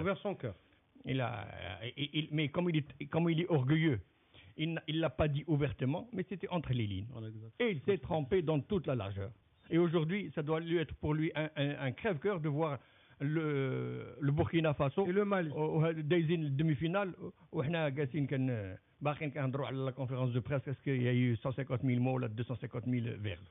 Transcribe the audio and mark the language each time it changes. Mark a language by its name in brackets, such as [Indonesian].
[French] Ouvert son cœur. Mais comme il est orgueilleux, il ne l'a pas dit ouvertement, mais c'était entre les lignes. Et il s'est trempé dans toute la largeur. Et aujourd'hui, ça doit lui être pour lui un crève-cœur de voir le Burkina Faso et le Mali [Arabic] دايزين [French] demi-finale [Arabic] وإحنا قاعدين باقيين كنهضروا على [French] la conférence de presse. Est-ce qu'il y a eu 150 000 mots là, 250 000 verbes?